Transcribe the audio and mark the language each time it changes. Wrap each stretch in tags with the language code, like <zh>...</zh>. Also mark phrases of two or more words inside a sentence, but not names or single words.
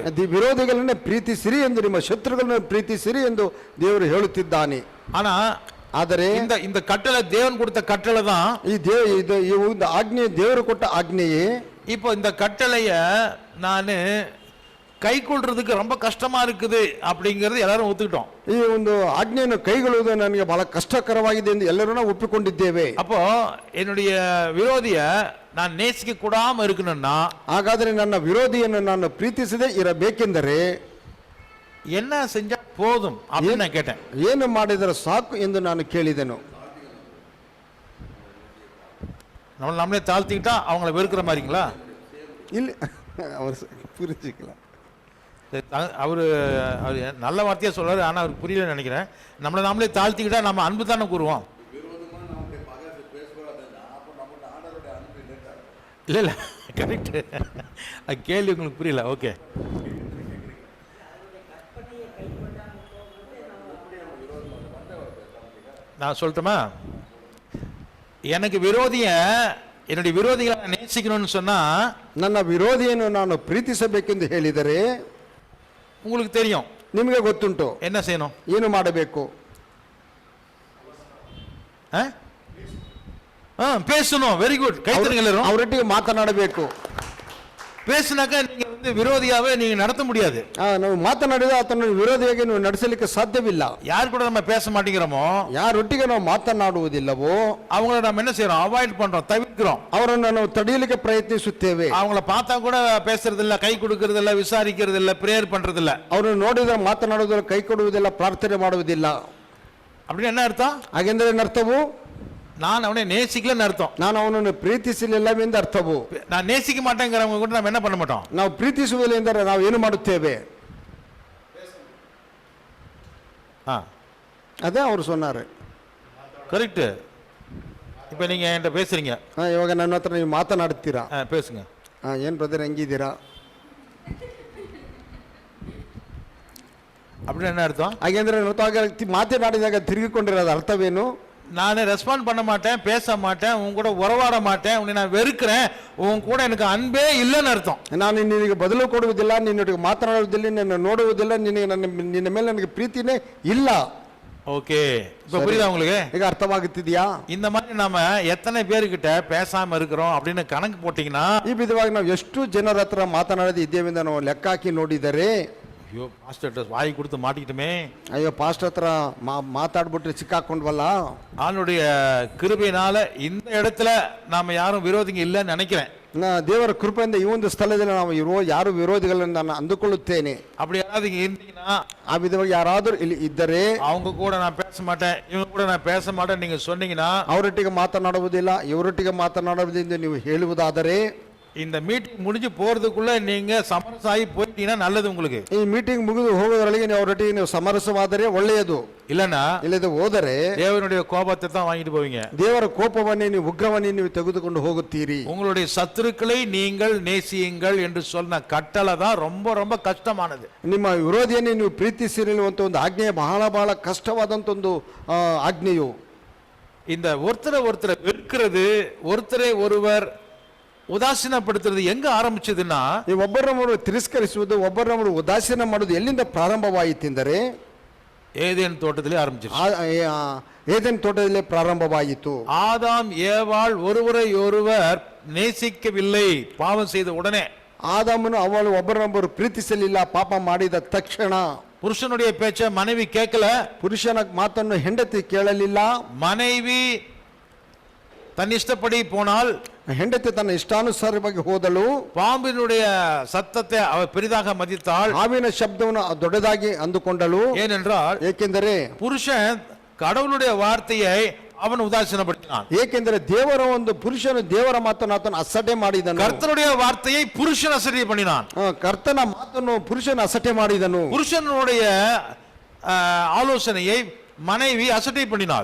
<kn>ವಿರೋಧಿಗಳನ್ನ ಪ್ರೀತಿಸಿರಿ ಎಂದು, ನಿಮ್ಮ ಶತ್ರುಗಳನ್ನು ಪ್ರೀತಿಸಿರಿ ಎಂದು ದೇವರು ಹೇಳುತ್ತಿದ್ದಾನೆ.</kn> <ta>ஆனா</ta> <kn>ಆದರೆ</kn> <ta>இந்த கட்டளை தேவன் கொடுத்த கட்டளை தான்.</ta> <kn>ಈ ಒಂದು ಆಜ್ಞೆ ದೇವರು ಕೊಟ್ಟ ಆಜ್ಞೆಯೇ.</kn> <ta>இப்போ இந்த கட்டளைய நான் ಕೈ ಕೊಳ್றதுக்கு ரொம்ப கஷ்டமா இருக்குது அப்படிங்கிறது எல்லாரும் ஒத்துக்கிட்டோம்.</ta> <kn>ಈ ಒಂದು ಆಜ್ಞೆಯನ್ನು ಕೈಗೊಳ್ಳುವುದು ನನಗೆ ಬಹಳ ಕಷ್ಟಕರವಾಗಿದೆ ಎಂದು ಎಲ್ಲರೂ ನಾವು ಒಪ್ಪಿಕೊಂಡಿದ್ದೇವೆ.</kn> <ta>அப்போ என்னுடைய விரோதிய நான் நேசிக்க கூடாம இருக்கணும்னா,</ta> <kn>ಹಾಗಾದರೆ ನನ್ನ ವಿರೋಧಿಯನ್ನು ನಾನು ಪ್ರೀತಿಸದೇ ಇರಬೇಕೆಂದರೆ</kn> <ta>என்ன செஞ்சா போதும் அப்படின்னு நான் கேட்டேன்.</ta> <kn>ಏನು ಮಾಡಿದರೆ ಸಾಕು ಎಂದು ನಾನು ಕೇಳಿದೆನು.</kn> <ta>நம்மளே தாழ்த்திக்கிட்டா அவங்கள வெறுக்கிற மாதிரிங்களா?</ta> <kn>ಇಲ್ಲಿ ಅವರು புரிஞ்சுக்கலாம்.</kn> <ta>அவரு நல்ல வார்த்தையா சொல்றாரு, ஆனா அவருக்கு புரியல நினைக்கிறேன். நம்மளை நாமளே தாழ்த்திக்கிட்டா நம்ம அன்பு தானே கூறுவோம். இல்ல இல்ல, கரெக்ட். கேள்வி உங்களுக்கு புரியல. ஓகே, நான் சொல்லட்டுமா? எனக்கு என்னுடைய விரோதிகளை நேசிக்கணும்னு சொன்னா,</ta> <kn>ನನ್ನ ವಿರೋಧಿಯನ್ನು ನಾನು ಪ್ರೀತಿಸಬೇಕೆಂದು ಹೇಳಿದರೆ</kn> <ta>உங்களுக்கு தெரியும்,</ta> <kn>ನಿಮಗೆ ಗೊತ್ತುಂಟು</kn> <ta>என்ன செய்யணும்,</ta> <kn>ಏನು ಮಾಡಬೇಕು?</kn> <ta>பேசணும்.</ta> <en>very good,</en> <ta>கைத்தறிங்க எல்லாரும்.</ta> <kn>ಅವರೊಟ್ಟಿಗೆ ಮಾತನಾಡಬೇಕು.</kn> <ta>பேசினாக்க நீங்க விரோதியாவே நீங்க நடத்த முடியாது.</ta> <kn>ನಾವು ಮಾತನಾಡಿದ ಆತನ ವಿರೋಧಿಯಾಗಿ ನೀವು ನಡೆಸಲಿಕ್ಕೆ ಸಾಧ್ಯವಿಲ್ಲ.</kn> <ta>யார் கூட நம்ம பேச மாட்டேங்கிறோமோ,</ta> <kn>ಯಾರೊಟ್ಟಿಗೆ ನಾವು ಮಾತನಾಡುವುದಿಲ್ಲವೋ</kn> <ta>அவங்கள நம்ம என்ன செய்யறோம்? அவாய்ட் பண்றோம், தவிர்க்கிறோம்.</ta> <kn>ಅವರನ್ನು ನಾವು ತಡೆಯಲಿಕ್ಕೆ ಪ್ರಯತ್ನಿಸುತ್ತೇವೆ.</kn> <ta>அவங்கள பார்த்தா கூட பேசுறது இல்ல, கை கொடுக்கறது இல்ல, விசாரிக்கிறது இல்ல, பிரேயர் பண்றது இல்ல.</ta> <kn>ಅವರನ್ನು ನೋಡಿದ್ರೆ ಮಾತನಾಡುವುದಿಲ್ಲ, ಕೈ ಕೊಡುವುದಿಲ್ಲ, ಪ್ರಾರ್ಥನೆ ಮಾಡುವುದಿಲ್ಲ.</kn> <ta>அப்படின்னு என்ன அர்த்தம்?</ta> <kn>ಹಾಗೆಂದರೆ ಅರ್ಥವು</kn> <ta>நான் அவனை நேசிக்கலன்னு அர்த்தம்.</ta> <kn>ನಾನು ಅವನನ್ನು ಪ್ರೀತಿಸಲಿಲ್ಲವೆಂದು ಅರ್ಥವು.</kn> <ta>நான் நேசிக்க மாட்டேங்கிறவங்க கூட நம்ம என்ன பண்ண மாட்டோம்?</ta> <kn>ನಾವು ಪ್ರೀತಿಸುವುದಿಲ್ಲ ಎಂದರೆ ನಾವು ಏನು ಮಾಡುತ್ತೇವೆ? ಅದೇ ಅವರು சொன்னாரு.</kn> <ta>கரெக்ட். இப்போ நீங்க என்கிட்ட பேசுறீங்க,</ta> <kn>ಇವಾಗ ನನ್ನ ಹತ್ರ ನೀವು ಮಾತನಾಡುತ್ತೀರಾ?</kn> <ta>பேசுங்க.</ta> <kn>ಏನು ಬ್ರದರ್ ಹೆಂಗಿದ್ದೀರಾ?</kn> <ta>அப்படின்னு என்ன ಅರ್ಥ?</ta> <kn>ಹಾಗೆಂದ್ರೆ ಮಾತನಾಡಿದಾಗ ತಿರುಗಿಕೊಂಡಿರೋದು ಅರ್ಥವೇನು?</kn> <ta>நான் ரெஸ்பாண்ட் பண்ண மாட்டேன், பேச மாட்டேன், உன் கூட உறவாட மாட்டேன், உன்னை நான் வெறுக்கிறேன், உன் கூட எனக்கு ಅನ್ಬೇ இல்லைன்னு ಅರ್ಥம்.</ta> <kn>ನಾನು ನಿನಗೆ ಬದಲು ಕೊಡುವುದಿಲ್ಲ, ನಿನ್ನೊಟ್ಟಿಗೆ ಮಾತನಾಡುವುದಿಲ್ಲ, ನಿನ್ನ ನೋಡುವುದಿಲ್ಲ, ನಿನ್ನ ಮೇಲೆ ನನಗೆ ಪ್ರೀತಿನೇ ಇಲ್ಲ.</kn> <ta>ஓகே, இப்ப புரியுதா உங்களுக்கு?</ta> <kn>ಈಗ ಅರ್ಥವಾಗುತ್ತಿದೆಯಾ?</kn> <ta>இந்த மாதிரி நாம எத்தனை பேர்கிட்ட பேசாம இருக்கிறோம் அப்படின்னு கணக்கு போட்டீங்கன்னா,</ta> <kn>ಈ ವಿಧವಾಗಿ ನಾವು ಎಷ್ಟು ಜನರ ಹತ್ರ ಮಾತನಾಡದೆ ಇದ್ದೇವೆ ಅಂತ ನಾವು ಲೆಕ್ಕ ಹಾಕಿ ನೋಡಿದರೆ,</kn> <ta>ஐயோ பாஸ்டர் வாய் கொடுத்து மாட்டிக்கிட்டுமே,</ta> <kn>ಅಯ್ಯೋ ಪಾಸ್ಟರ್ ಹತ್ರ ಮಾತಾಡ್ಬಿಟ್ರೆ ಸಿಕ್ಕಾಕೊಂಡ್ವಲ್ಲ.</kn> <ta>ஆளுடைய கிருபையினால இந்த இடத்துல நாம யாரும் விரோதிங்க இல்லைன்னு நினைக்கிறேன்.</ta> <kn>ದೇವರ ಕೃಪೆಯಿಂದ ಈ ಒಂದು ಸ್ಥಳದಲ್ಲಿ ನಾವು ಯಾರು ವಿರೋಧಿಗಳನ್ನು ನಾನು ಅಂದುಕೊಳ್ಳುತ್ತೇನೆ.</kn> <ta>அப்படி ಯಾರಾவது இங்க இருந்தீங்கன்னா,</ta> <kn>ಆ ವಿಧವಾಗಿ ಯಾರಾದರೂ ಇಲ್ಲಿ ಇದ್ದರೆ,</kn> <ta>அவங்க கூட நான் பேச மாட்டேன், இவங்க கூட நான் பேச மாட்டேன் நீங்க சொன்னீங்கன்னா,</ta> <kn>ಅವರೊಟ್ಟಿಗೆ ಮಾತನಾಡುವುದಿಲ್ಲ, ಇವರೊಟ್ಟಿಗೆ ಮಾತನಾಡುವುದೆಂದು ನೀವು ಹೇಳುವುದಾದರೆ,</kn> <ta>இந்த மீட்டிங் முடிஞ்சு போறதுக்குள்ள நீங்க சமரசாகி போயிட்டீங்கன்னா நல்லது உங்களுக்கு.</ta> <kn>ಈ ಮೀಟಿಂಗ್ ಮುಗಿದು ಹೋಗೋದ್ರೊಳಗೆ ನೀವು ಅವರೊಟ್ಟಿಗೆ ನೀವು ಸಮರಸವಾದರೆ ಒಳ್ಳೆಯದು.</kn> <ta>இல்லன்னா</ta> <kn>ಇಲ್ಲದೆ ಹೋದರೆ</kn> <ta>தேவனுடைய கோபத்தை தான் வாங்கிட்டு போவீங்க.</ta> <kn>ದೇವರ ಕೋಪವನ್ನೇ ನೀವು ಉಗ್ರವನ್ನೇ ನೀವು ತೆಗೆದುಕೊಂಡು ಹೋಗುತ್ತೀರಿ.</kn> <ta>உங்களுடைய சத்துருக்களை நீங்கள் நேசியுங்கள் என்று சொன்ன கட்டளை தான் ரொம்ப ரொம்ப கஷ்டமானது.</ta> <kn>ನಿಮ್ಮ ವಿರೋಧಿಯನ್ನೇ ನೀವು ಪ್ರೀತಿಸಿರಿ ಅನ್ನುವಂಥ ಒಂದು ಆಜ್ಞೆ ಬಹಳ ಬಹಳ ಕಷ್ಟವಾದಂಥ ಒಂದು ಆಜ್ಞೆಯು.</kn> <ta>இந்த ஒருத்தரை வெறுக்கிறது, ஒருத்தரை ஒருவர் ಉದಾಸೀನಪಡುತ್ತದೆ எங்க ಆರಂಭಿಸಿದன்னா,</ta> <kn>ಈ ಒಬ್ಬರನ್ನೊಬ್ಬರು ತಿರಸ್ಕರಿಸುವುದು, ಒಬ್ಬರನ್ನೊಬ್ಬರು ಉದಾಸೀನ ಮಾಡುವುದು ಎಲ್ಲಿಂದ ಪ್ರಾರಂಭವಾಯಿತೆಂದರೆ</kn> <ta>ஏதேன் தோட்டத்திலே ஆரம்பிச்சிருச்சு.</ta> <kn>ಏದೆನ್ ತೋಟದಲ್ಲೇ ಪ್ರಾರಂಭವಾಯಿತು.</kn> <ta>ஆதாம் ஏவாள் ஒருவரை ஒருவர் நேசிக்கவில்லை பாவம் செய்த உடனே.</ta> <kn>ಆದಾಮನು ಅವಳು ಒಬ್ಬರನ್ನೊಬ್ಬರು ಪ್ರೀತಿಸಲಿಲ್ಲ ಪಾಪ ಮಾಡಿದ ತಕ್ಷಣ.</kn> <ta>புருஷனுடைய பேச்ச மனைவி கேட்கல,</ta> <kn>ಪುರುಷನ ಮಾತನ್ನು ಹೆಂಡತಿ ಕೇಳಲಿಲ್ಲ.</kn> <ta>மனைவி தன்னிஷ்டப்படி போனால்,</ta> <kn>ಹೆಂಡತಿ ತನ್ನ ಇಷ್ಟಾನುಸಾರವಾಗಿ ಹೋದಳು.</kn> <ta>பாம்பினுடைய சத்தத்தை அவர் பெரிதாக மதித்தாள்,</ta> <kn>ಹಾವಿನ ಶಬ್ದವನ್ನು ದೊಡ್ಡದಾಗಿ ಅಂದುಕೊಂಡಳು.</kn> <ta>ஏனென்றால்</ta> <kn>ಏಕೆಂದರೆ</kn> <ta>புருஷன் கடவுளுடைய வார்த்தையை அவன் உதாசீனப்படுத்தினான்.</ta> <kn>ಏಕೆಂದರೆ ದೇವರ ಒಂದು ಪುರುಷನು ದೇವರ ಮಾತನ್ನು ಆತನು ಅಸಟೆ ಮಾಡಿದನು.</kn> <ta>கர்த்தருடைய வார்த்தையை புருஷன் அசட்டை பண்ணினான்.</ta> <kn>ಕರ್ತನ ಮಾತನ್ನು ಪುರುಷನ ಅಸಟೆ ಮಾಡಿದನು.</kn> <ta>புருஷனுடைய ஆலோசனையை மனைவி அசட்டை பண்ணினாள்.</ta>